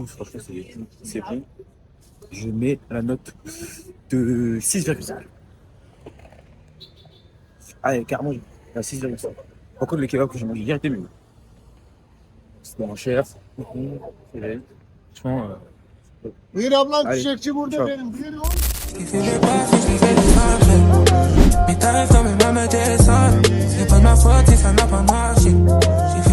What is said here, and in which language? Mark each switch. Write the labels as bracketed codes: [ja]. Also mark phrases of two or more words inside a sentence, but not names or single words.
[fr] Franchement, c'est bon. Je mets la note de 6,5. Ah, carrément, à 6,5. Par contre, le kebab que j'ai mangé hier était mieux. C'était moins cher. Franchement, [tr] Buyur ablam [fr] Allez, [tr] çiçekçi burada ciao. benim. Buyur. [fr] Mes tarifs quand même à me descendre. C'est pas de ma faute si ça n'a pas marché.